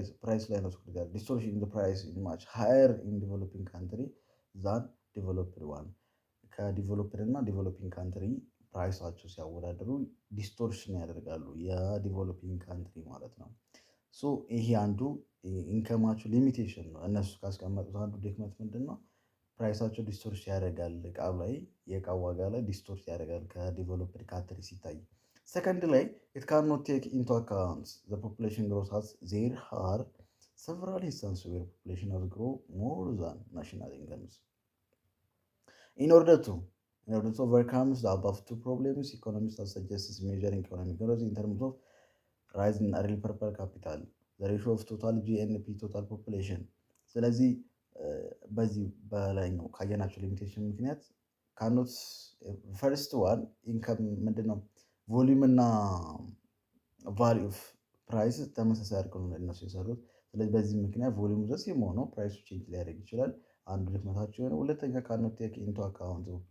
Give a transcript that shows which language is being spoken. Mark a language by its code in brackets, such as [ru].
[am] ፕራይስ ላይ ነው ጋር [en] ዲስቶርሽን ኢን ዘ ፕራይስ ኢዝ ማች ሃየር ኢን ዲቨሎፒንግ ካንትሪ ዛን ዲቨሎፕድ ዋን። [am] ከዲቨሎፕድ እና ዲቨሎፒንግ ካንትሪ ፕራይሳቸው ሲያወዳደሩ ዲስቶርሽን ያደርጋሉ የዲቨሎፒንግ ካንትሪ ማለት ነው። ሶ ይሄ አንዱ ኢንከማቸው ሊሚቴሽን ነው። እነሱ ካስቀመጡት አንዱ ድክመት ምንድነው? ፕራይሳቸው ዲስቶርት ያደርጋል። እቃ ላይ የእቃ ዋጋ ላይ ዲስቶርት ያደርጋል ከዲቨሎፕድ ካንትሪ ሲታይ። ሰከንድ ላይ [en] it cannot take into account the population growth as there are several instances where population has grown more than national incomes. In order to overcome the above two problems, economists have suggested measuring economic growth in terms of ራይዝ ኢን ሪል ፐር ካፒታል፣ ዘ ሬሾ ኦፍ ቶታል ጂኤንፒ ቶታል ፖፑሌሽን። [am] ስለዚህ በዚህ በላይኛው ካየናቸው ሊሚቴሽን ምክንያት ካኖት ፈርስት ዋን ኢንከም ምንድነው ቮሊዩም እና ቫሊዩ ኦፍ ፕራይስ ተመሳሳይ አድርገው ነው እነሱ የሰሩት። ስለዚህ በዚህ ምክንያት ቮሊዩም ዘስ የመሆነው ፕራይሱ ቼንጅ ሊያደርግ ይችላል። አንዱ ድክመታቸው የሆነ። ሁለተኛ ካኖት ቴክ ኢንቱ አካውንት